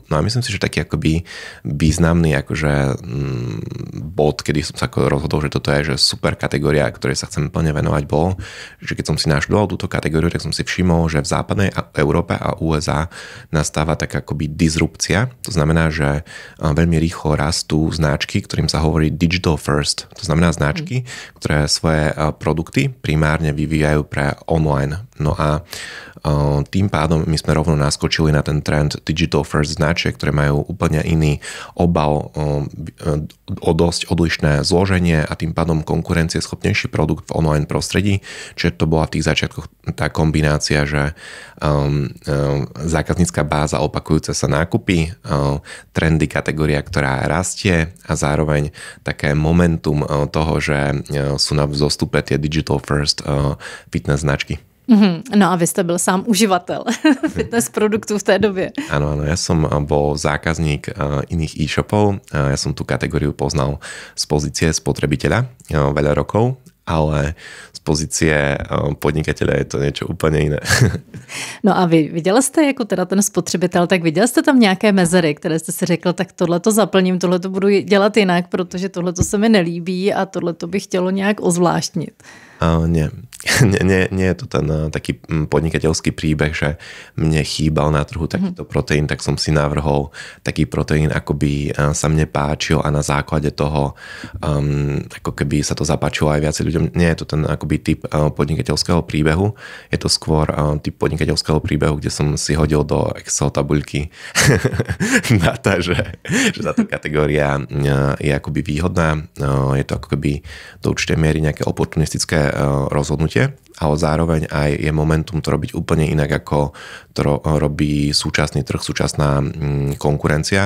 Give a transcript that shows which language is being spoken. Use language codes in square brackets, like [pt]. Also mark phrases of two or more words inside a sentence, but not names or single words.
[sk] No a myslím si, že taký akoby významný akože bod, kedy som sa rozhodol, že toto je že super kategória, ktorej sa chcem plne venovať, bolo, že keď som si naštudoval túto kategóriu, tak som si všimol, že v západnej Európe a USA nastáva taká akoby disrupcia. To znamená, že veľmi rýchlo rastú značky, ktorým sa hovorí [en] digital first. [sk] To znamená značky, ktoré svoje produkty primárne vyvíjajú pre online. No a tým pádom my sme rovno naskočili na ten trend [en] digital first [sk] značiek, ktoré majú úplne iný obal, o dosť odlišné zloženie a tým pádom konkurencieschopnejší produkt v online prostredí. Čiže to bola v tých začiatkoch tá kombinácia, že zákaznícka báza, opakujúce sa nákupy, trendy, kategória, ktorá rastie, a zároveň také momentum toho, že sú na vzostupe tie [en] digital first [sk] fitness značky. [cs] No a vy jste byl sám uživatel fitness produktů v té době. [sk] Áno, ja som bol zákazník iných e-shopov. Ja som tú kategóriu poznal z pozície spotrebiteľa veľa rokov, ale z pozície podnikateľa je to niečo [cs] úplně jiné. No a vy viděl jste jako teda ten spotřebitel, tak viděl jste tam nějaké mezery, které jste si řekl, tak tohle to zaplním, tohle to budu dělat jinak, protože tohle to se mi nelíbí a tohle to bych chtělo nějak ozvláštnit. [sk] Nie je to ten taký podnikateľský príbeh, že mne chýbal na trhu takýto proteín, tak som si navrhol taký proteín, ako by sa mne páčil, a na základe toho ako keby sa to zapáčilo aj viacej ľuďom. Nie je to ten akoby typ podnikateľského príbehu, je to skôr typ podnikateľského príbehu, kde som si hodil do Excel tabuľky data, že táto kategória je akoby výhodná, je to ako keby do určitej miery nejaké oportunistické rozhodnutie, ale zároveň aj je momentum to robiť úplne inak, ako to robí súčasný trh, súčasná konkurencia.